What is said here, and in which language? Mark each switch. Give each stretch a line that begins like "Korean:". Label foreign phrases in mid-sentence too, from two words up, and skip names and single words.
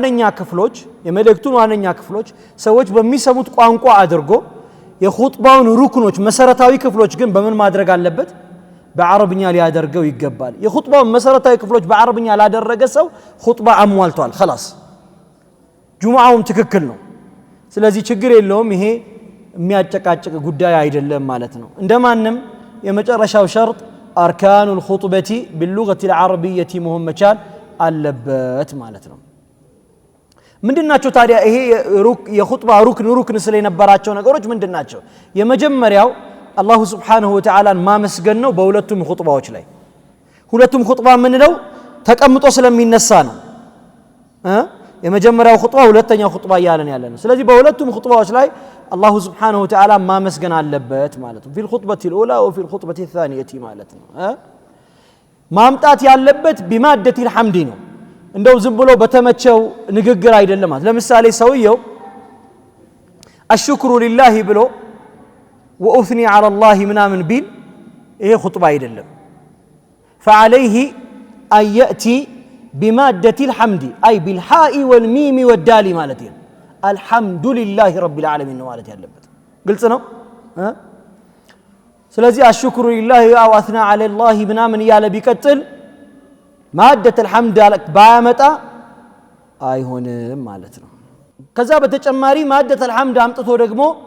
Amharic: ዋነኛ ክፍሎች ሰዎች በሚሰሙት ቋንቋ አድርጎ የኹጥባውን ሩክኖች መሰረታዊ ክፍሎች ግን በምን ማድረግ አለበት በአረብኛ ሊያደርገው ይገባል የኹጥባውን መሰረታዊ ክፍሎች በአረብኛ ላደረገ ሰው ኹጥባ አሟልቷል خلاص ጁሙዓውም ትክክል ነው ስለዚህ ችግር የለውም ይሄ የሚያጨቃጭቅ ጉዳይ አይደለም ማለት ነው እንደማንም የመጨረሻው ሸርጥ
Arabic: أركان الخطبة باللغة العربية مهم مشان
Amharic: አለበት ማለት ነው ምንድናቸው ታዲያ ይሄ የኹጥባ ሩክን ስለነበራቸው ነገሮች ምንድናቸው የመጀመሪያው አላሁ
Arabic: سبحانه و
Amharic: Ta'ala ማመስገን ነው በሁለቱም ኹጥባዎች ላይ ሁለቱም ኹጥባ ምንለው ተቀምጦ ስለሚነሳ ነው የመጀመሪያው ኹጥባ ሁለተኛው ኹጥባ ያለን ያለን ስለዚህ በሁለቱም ኹጥባዎች ላይ አላሁ
Arabic: سبحانه وتعالى
Amharic: ማመስገን አለበት ማለት ነው
Arabic: في الخطبة الأولى وفي الخطبة الثانية
Amharic: ማለት ነው ማምጣት ያለበት
Arabic: بمادة الحمد
Amharic: ነው እንደው ዝም ብሎ በተመቸው ንግግር አይደለም ማለት ለምሳሌ ሰውየው
Arabic: الشكر لله
Amharic: ብሎ
Arabic: واثني على الله
Amharic: ምናምን ቢል ይሄ ኹጥባ አይደለም فعليه
Arabic: ان ياتي بمادة الحمد اي بالحاء والميم والدال
Amharic: ማለት ነው
Arabic: الحمد لله رب العالمين
Amharic: ነው ማለት ያለበት። ግልጽ ነው። ስለዚህ
Arabic: الشكر لله أو أثنى على الله
Amharic: ምናምን እያለ ቢቀጥል
Arabic: مادة الحمد
Amharic: ባያመጣ አይሆንም ማለት ነው። ከዛ በተጨማሪ
Arabic: مادة الحمد
Amharic: አምጥቶ ደግሞ